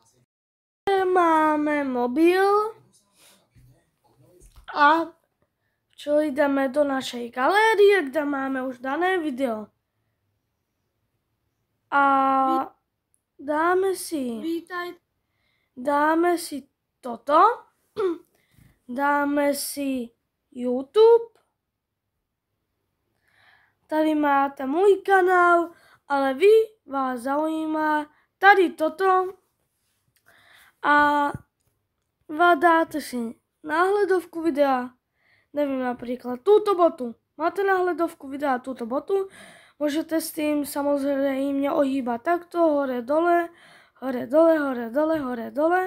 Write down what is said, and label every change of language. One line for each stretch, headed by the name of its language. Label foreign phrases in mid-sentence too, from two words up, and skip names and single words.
Slovak: Máme mobil a čo jdeme do našej galérie, kde máme už dané video. A dáme si toto, dáme si YouTube,
Czech: tady máte můj kanál, ale vás zaujímá tady toto a dáte si náhledovku videa, nevím, například
Slovak: túto botu,
Czech: máte náhledovku videa
Slovak: túto botu,
Czech: můžete s tím samozřejmě ohýbat takto,
Slovak: hore dole, hore dole, hore dole, hore dole.